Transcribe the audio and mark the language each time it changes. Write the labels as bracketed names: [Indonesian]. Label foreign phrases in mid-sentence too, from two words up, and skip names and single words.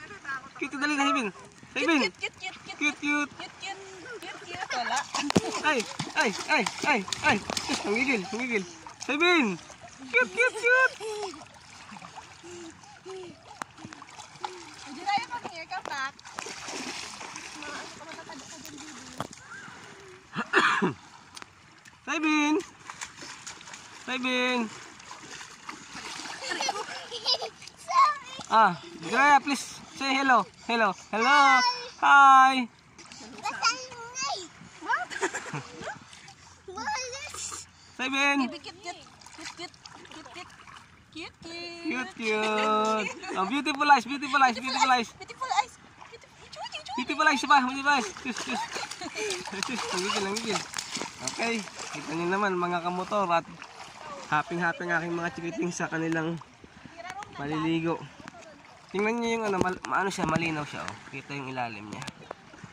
[Filipino] Cute, dali na, Saibin! Saibin! Cute, cute! Cute. Wala. Ay! Ay! Ay! Ay! Ay! Hangigil! Hangigil! Saibin! Cute! Cute! Cute! Hindi tayo mag-hair ka, Pak. Saibin! Saibin! Ah, Jiraya, [English] please say hello. Hello. Hello. Hi. Saibin. Cute. Cute, cute. Oh, beautiful eyes, beautiful eyes, beautiful eyes. Beautiful eyes. Beautiful eyes pa, beautiful eyes. [Filipino] Sus, sus. Sus, nanggigil. Okay, kita niyo naman mga kamotor at happy-happy ang aking mga chikiting sa kanilang maliligo. Tingnan niyo yung ano, ano siya, malinaw siya, oh. Kita yung ilalim niya.